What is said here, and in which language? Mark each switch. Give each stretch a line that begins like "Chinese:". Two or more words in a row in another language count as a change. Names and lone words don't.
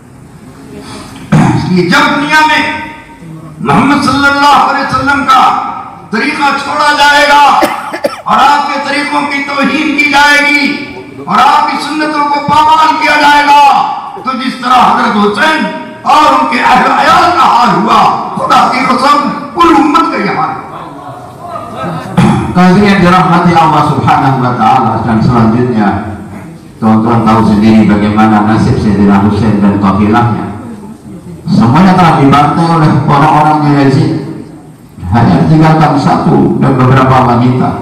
Hindi: इसलिए जब दुनिया में मोहम्मद
Arabic: صلى الله عليه وسلم
Hindi: का तरीका छोड़ा जाएगा और आपके तरीकों की तौहीन की जाएगी और आपकी सुन्नतों को पामाल किया जाएगा, तो जिस तरह हजरत हुसैन और उनके अहले अयाल का हाल हुआ, खुदा की कसम कुल उम्मत का यह हाल।
Indonesian: Hadirin dirahmati Allah
Arabic: سبحانه وتعالى,
Indonesian: dan selanjutnya Tuan-tuan tahu sendiri bagaimana nasib Sayyidina Husain dan kafilahnya. Semuanya telah dibantai oleh orang-orangnya Yazid. Hanya tinggalkan satu dan beberapa wanita.